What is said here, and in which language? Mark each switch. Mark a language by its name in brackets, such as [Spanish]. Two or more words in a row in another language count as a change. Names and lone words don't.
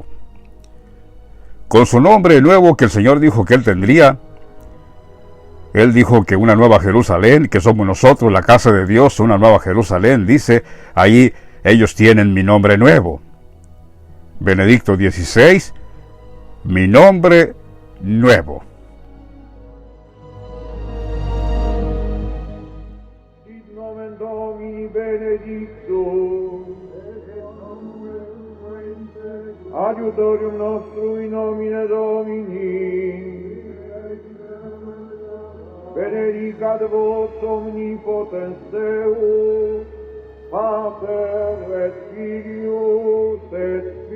[Spanish] Con su nombre nuevo que el Señor dijo que Él tendría. Él dijo que una nueva Jerusalén, que somos nosotros, la casa de Dios, una nueva Jerusalén, dice, ahí ellos tienen mi nombre nuevo. Benedicto XVI, mi nombre nuevo. [Latin] Sit nomen Domini benedictum, adiutorium nostrum in nomine Domini, benedicat vos omnipotens Deus, Pater et Filius et